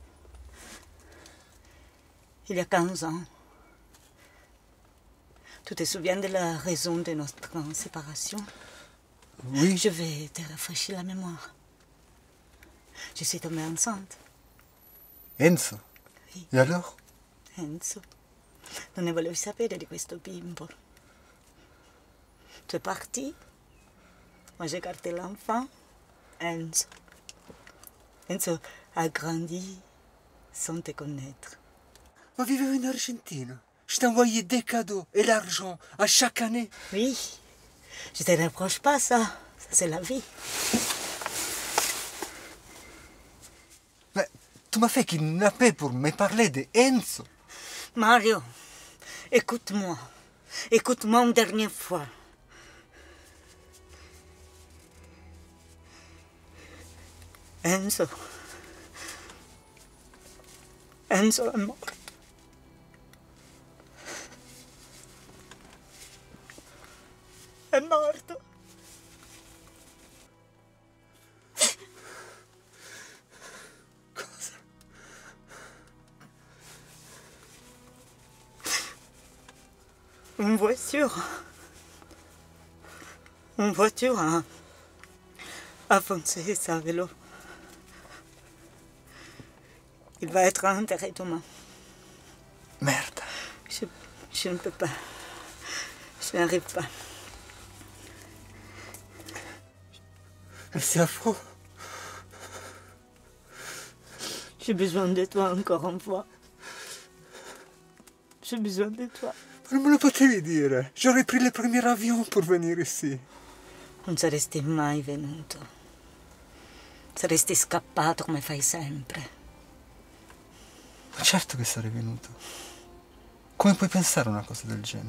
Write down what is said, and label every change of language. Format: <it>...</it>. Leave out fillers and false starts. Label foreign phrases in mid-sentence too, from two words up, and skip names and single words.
<fr>Il y a 15 ans, tu te souviens de la raison de notre séparation? Oui. Je vais te rafraîchir la mémoire. Je suis tombée enceinte. Enzo? Oui. Et alors?</fr> <it>Enzo, non ne volevo sapere di questo bimbo.</it> <fr>Tu es parti. Moi, j'ai gardé l'enfant. Enzo. Enzo a grandi sans te connaître.</fr> <it>Ma vivevo in Argentina.</it> <fr>Je t'envoyais des cadeaux et l'argent à chaque année. Oui, je te reproche pas ça. Ça, c'est la vie. Mais tu m'as fait kidnapper pour me parler de Enzo. Mario, écoute-moi. Écoute-moi une dernière fois.</fr> <it>Enzo è morto. È morto. Cosa?</it> <fr>Une voiture a foncé sa vélo. Il va être enterré demain. Merde. Je ne peux pas. Je n'arrive pas. Mais c'est affreux. J'ai besoin de toi encore une fois. J'ai besoin de toi.</fr> <it>Non me lo potevi dire.</it> <fr>J'aurais pris le premier avion pour venir ici.</fr> <it>Non saresti mai venuto. Saresti scappato come fai sempre. Ma certo che sarei venuto. Come puoi pensare a una cosa del genere?</it>